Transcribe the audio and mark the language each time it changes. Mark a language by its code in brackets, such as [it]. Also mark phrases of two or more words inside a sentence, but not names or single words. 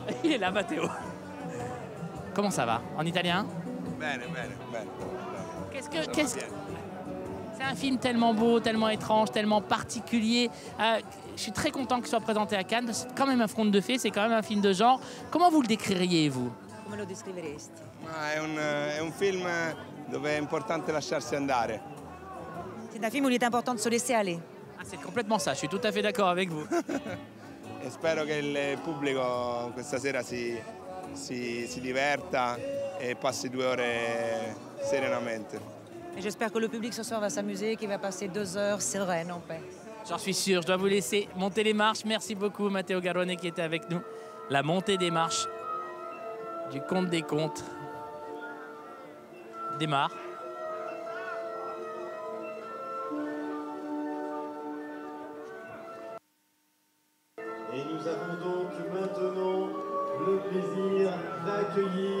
[fr] Il est là, Matteo. Comment ça va? En italien? [it] Bene, bene, bene. [fr] C'est un film tellement beau, tellement étrange, tellement particulier. Je suis très content qu'il soit présenté à Cannes. C'est quand même un conte de fées, c'est quand même un film de genre. Comment vous le décririez, vous? [it] Come lo descriveresti? È un film dove è importante lasciarsi andare. [fr] C'est un film où il est important de se laisser aller. Ah, c'est complètement ça, je suis tout à fait d'accord avec vous. [it] E spero che il pubblico questa sera si diverta e passi 2 ore serenamente. [fr] Et j'espère que le public ce soir va s'amuser et qu'il va passer 2 heures sereines en paix. J'en suis sûr, je dois vous laisser monter les marches. Merci beaucoup Matteo Garrone qui était avec nous. La montée des marches du compte des comptes démarre. Et nous avons donc maintenant le plaisir d'accueillir...